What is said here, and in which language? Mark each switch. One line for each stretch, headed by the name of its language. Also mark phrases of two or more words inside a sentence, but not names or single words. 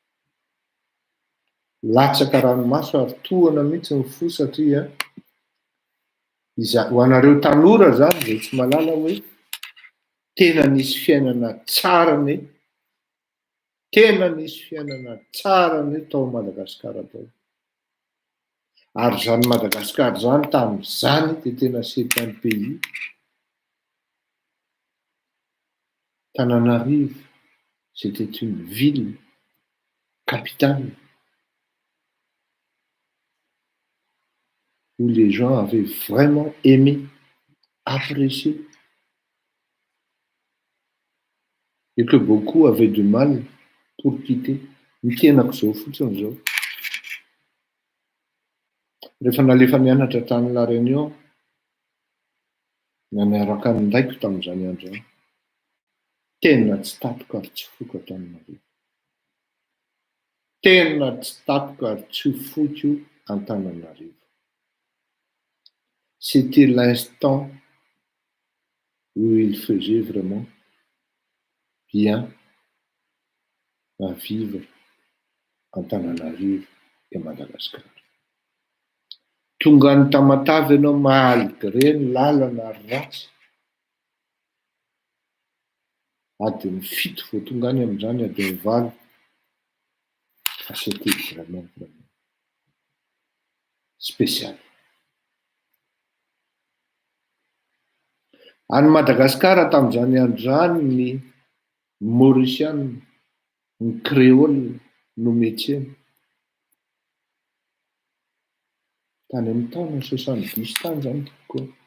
Malagasy: Latsaka ranomaso ary tohana mihitsy ny fo satria ho anareo tanora zany zay tsy malala hoe tena nisy fiainana tsara ne, tena nisy fiainana tsara ne tao Madagasikara tao. Ary zany Madagasikara zany tamin'izany dia tena
French: c'est un pays. Tananarivo, c'était une ville capitale où les gens avaient vraiment aimé, apprécié, et que beaucoup avaient du mal pour quitter.
Malagasy: Mitenako zao fotsiny zao. Rehefa nalefa nianatra tany La Réunion, naniaraka nindaiko tamin'izany andro zany. Tena tsy tatiko ary tsy foko Antananarivo. Tena tsy tatiko ary tsy foko Antananarivo.
French: C'était l'instant où il faisait vraiment bien à vivre Antananarivo et Madagascar.
Malagasy: Tonga ny Tamatave ianao malgré ny lalana ary ratsy. Adiny 7 vao tonga any amin'izany, adiny 8.
French: Fa c'était vraiment spécial.
Malagasy: Any Madagasikara tamin'izany andro zany ny Mauriciana, ny créole no metsena. Tany amin'ny taona 70 tany zany koa.